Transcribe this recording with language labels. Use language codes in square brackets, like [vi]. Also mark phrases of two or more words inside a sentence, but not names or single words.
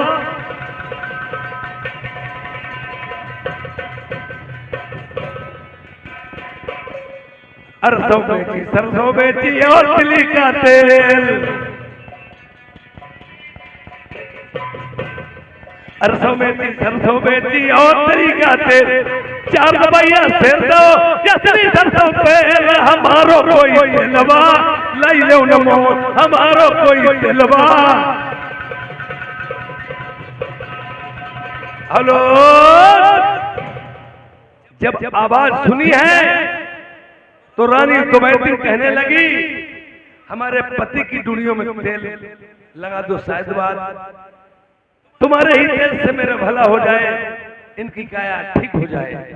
[bns] सरसों बेची और तिली का तेल, सरसों बेची और तिली का तेल, 4 दबैया सिर दो जसरी सरसों तेल, हमारो कोई तेलबा लई लेऊ न मोल, हमारो कोई तेलबा। [hi] हेलो, जब आवाज सुनी है तो रानी दमयंती कहने लगी, हमारे पति की डुनियों में तेल लगा दो, शायद बात तुम्हारे ही तेल से मेरा भला हो जाए, इनकी काया ठीक हो जाए।